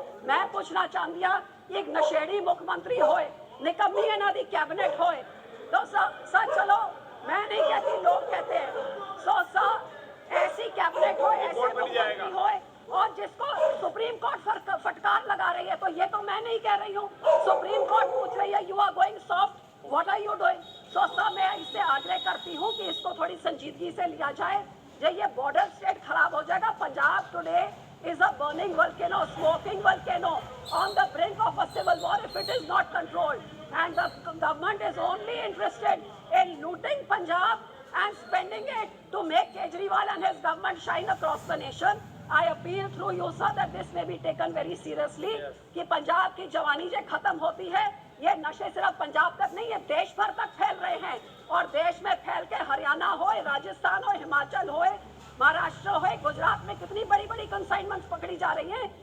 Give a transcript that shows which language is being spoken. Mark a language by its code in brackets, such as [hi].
[hi] मैं पूछना चाहती हाँ, एक नशेड़ी मुख्यमंत्री होए, निकम्मी इन्हों की कैबिनेट होए, तो सर चलो मैं नहीं कहती, लोग कहते हैं, सो सर ऐसी कैबिनेट हो, ऐसे मुख्यमंत्री होए और जिसको सुप्रीम कोर्ट फटकार लगा रही है। तो ये तो मैं नहीं कह रही हूँ, सुप्रीम कोर्ट पूछ रही है, [en] You are going soft, what are you doing? [hi] So sir मैं इससे आग्रह करती हूँ कि इसको थोड़ी संजीदगी से लिया जाए। जो ये बॉर्डर स्टेट खराब हो जाएगा। [en] Punjab today is a burning volcano, smoking volcano on the brink of a civil war if it is not controlled, and the government is only interested in looting Punjab and spending it to make Kejriwal and his government shine across the nation. I appeal through you sir that this may be taken very seriously, [hi] कि पंजाब की जवानी जो खत्म होती है, ये नशे सिर्फ पंजाब तक नहीं, ये देश भर तक फैल रहे हैं और देश में फैल के हरियाणा हो, राजस्थान हो, हिमाचल हो, महाराष्ट्र हो, गुजरात में कितनी बड़ी बड़ी कंसाइनमेंट्स पकड़ी जा रही हैं।